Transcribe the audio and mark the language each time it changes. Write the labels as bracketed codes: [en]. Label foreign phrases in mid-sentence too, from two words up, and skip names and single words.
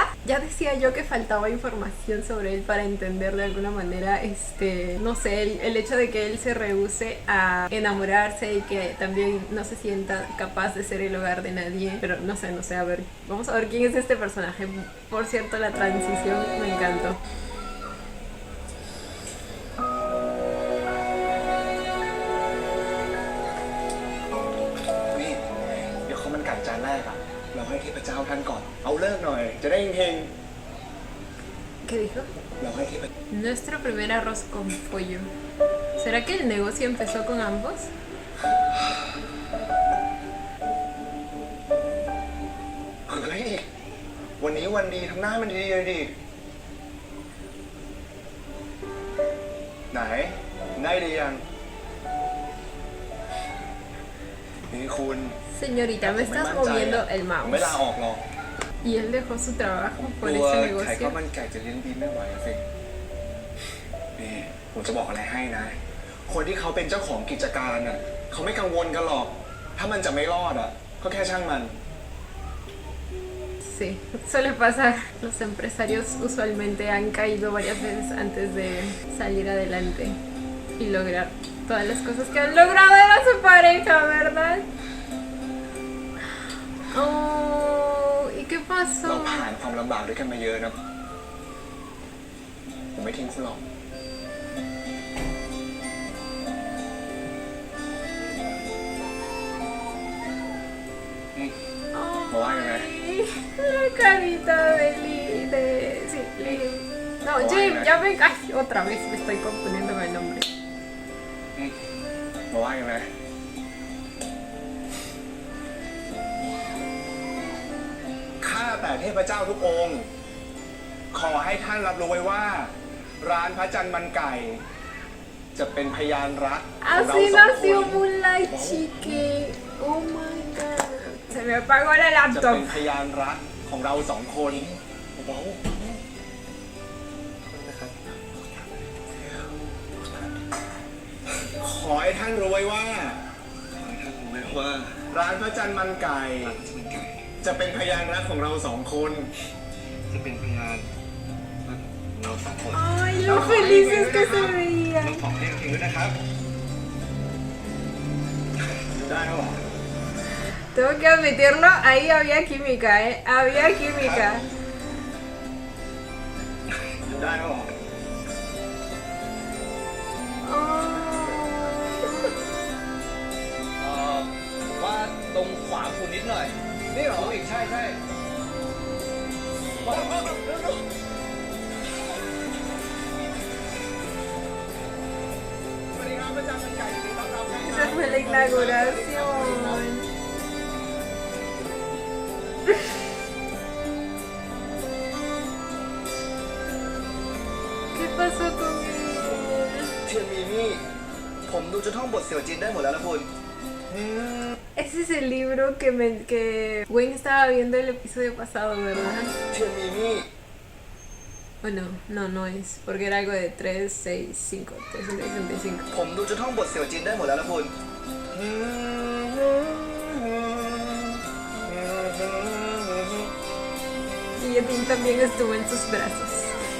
[es] Ya decía yo que faltaba información sobre él para entender de alguna manera, no sé, el hecho de que él se rehúse a enamorarse y que también no se sienta capaz de ser el hogar de nadie. Pero no sé, a ver, vamos a ver quién es este personaje. Por cierto, la transición me encantó. [th] นี่เดี๋ยวเขามันไก่จานแรกอะเราให้เทพเจ้าท่านก่อน เอาเลิกหน่อย จะได้เฮง [es] ¿Qué dijo? [th] ๆเราให้เทพ [es] Nuestro primer arroz con pollo. ¿Será que el negocio empezó con ambos? [th] เฮ้ย วันนี้วันดีทำหน้ามันดีเลยดิ ไหน ได้หรือยัง นี่คุณ [es] Señorita, me estás moviendo el [th] ผมไม่ลา [es] mouse. [th] ออกหรอก [es] Y él dejó su trabajo [th] ก [es] por [th] ลัว [es] ese [th] ไข่ข้าว [es] negocio. [th] มันไก่จะเลี้ยงดีไม่ไหวสิ นี่ผมจะบอกอะไรให้นะ คนที่เขาเป็นเจ้าของกิจการน่ะเขาไม่กังวลกันหรอก ถ้ามันจะไม่รอดอ่ะ ก็แค่ช่างมัน [es] Sí, suele pasar. Los empresarios usualmente han caído varias veces antes de salir adelante y lograr todas las cosas que han logrado a su pareja, ¿verdad? Oh, ¿y qué [th] เรา [es] pasó? [th] ผ่านความลำบากด้วยกันมาเยอะนะ ผมไม่ทิ้งคุณหรอก [es] Ay, la carita de sí, Lee. No, Jim, ya ven. Ay, otra vez me estoy confundiendo con el nombre. [th] มาว่ากันไหมข้าแต่เทพเจ้าทุกองค์ ขอให้ท่านรับรู้ไว้ว่า ร้านพระจันทร์มันไก่ จะเป็นพยานรักของเรา [es] Así [th] สองคน [es] nació Moonlight Chicken. [en] Oh my god. [es] Se me apagó la [th] จะเป็น [es] laptop. [th] พยานรักของเราสองคนเบาๆขอให้ท่านรู้ไว้ว่า ร้านพระจันทร์มันไก่ จะเป็นพยานรักของเราสองคน จะเป็นพยานรักของเราสองคน [es] Ay, lo felices que se veían. [th] ขอให้ถึงด้วยนะครับได้ครับผม [es] Tengo que admitirlo, ahí había química, había química. [th] ได้ครับผม Oh. ว่าตรงขวาคุณนิดหน่อย นี่เหรออีกใช่ สวัสดีครับพระจันทร์มันไก่ยินดีต้อนรับนะค [es] Esa [th] รับ [es] fue la inauguración. ¿Qué pasó con él? [th] เทียนมีนี่ ผมดูจะท่องบทเสี่ยวจีนได้หมดแล้วนะคุณ [es] Ese es el libro que Gwen estaba viendo el episodio pasado, ¿verdad? [th] เทียนมีนี่ [es] Oh, no es, porque era algo de 3, 6, 5, 365. [th] ผมดูจะท่องบทเสี่ยวจีนได้หมดแล้วนะคุณ [es] Y Yadin también estuvo en sus brazos.